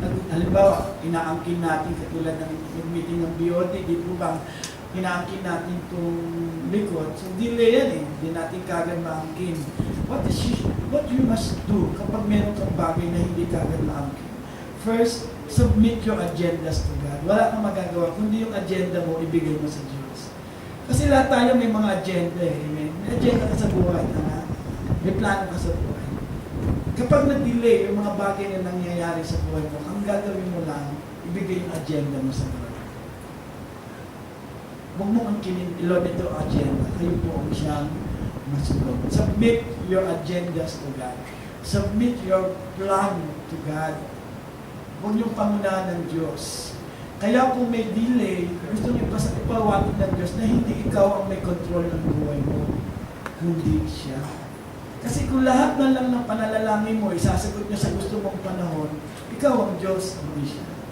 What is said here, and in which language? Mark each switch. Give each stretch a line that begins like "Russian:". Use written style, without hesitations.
Filipino: Halimbawa, inaangkin natin, katulad ng meeting ng BOD, di po ba, inaangkin natin itong likod. So, delay yan eh. Hindi natin kagad maangkin.
English: What you must do
Filipino: kapag meron kang bagay na hindi kagad maangkin?
English: First, submit your agendas to God.
Filipino: Wala kang magagawa, kundi yung agenda mo, ibigay mo sa Diyos. Kasi lahat tayo may mga agenda eh. Amen? May agenda ka sa buhay. May plano ka sa buhay. Kapag nag-delay yung mga bagay na nangyayari sa buhay mo, ang gagawin mo lang, ibigay yung agenda mo sa Lord. Huwag mo angkinin, Lord, ito agenda. Kayo po ang siyang masunod.
English: Submit your agendas to God. Submit your plan to God.
Filipino: Huwag niyong pangunahan ng Diyos. Kaya kung may delay, gusto niyo ipawatid ng Diyos na hindi ikaw ang may control ng buhay mo, kundi siya. Kasi kung lahat na lang ng panalalangin mo, isasagot niya sa gusto mong panahon, ikaw ang Diyos, hindi siya.